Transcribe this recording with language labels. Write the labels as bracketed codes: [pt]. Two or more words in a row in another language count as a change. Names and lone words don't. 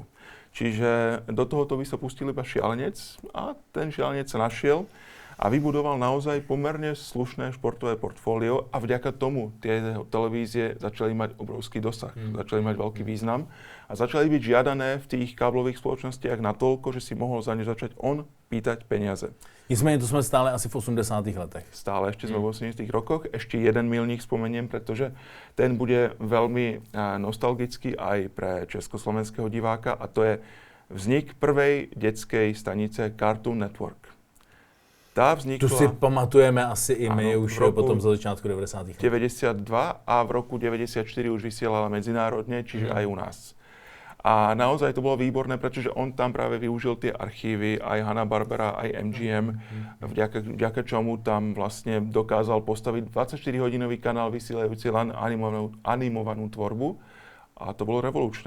[sk] Čiže do tohoto by sa pustil iba šialenec a ten šialenec sa našiel a vybudoval naozaj pomerne slušné športové portfólio a vďaka tomu tie televízie začali mať obrovský dosah, začali mať veľký význam a začali byť žiadané v tých káblových spoločnostiach natoľko, že si mohol za ne začať on pýtať peniaze. [cs] Nicméně to jsme stále asi v 80. letech. [sk] Stále ešte sme v 80. rokoch. Ešte jeden milník spomeniem, pretože ten bude veľmi nostalgický aj pre československého diváka a to je vznik prvej detskej stanice Cartoon Network. [cs] Tu si pamatujeme asi i my už potom za začátku 90. let. [sk] 92 a v roku 94 už vysielala medzinárodne, čiže aj u nás. A naozaj to bolo výborné, pretože on tam práve využil tie archívy, aj Hanna-Barbera, aj MGM, vďaka čomu tam vlastne dokázal postaviť 24-hodinový kanál vysielajúci len animovanú tvorbu a to bolo revolučné.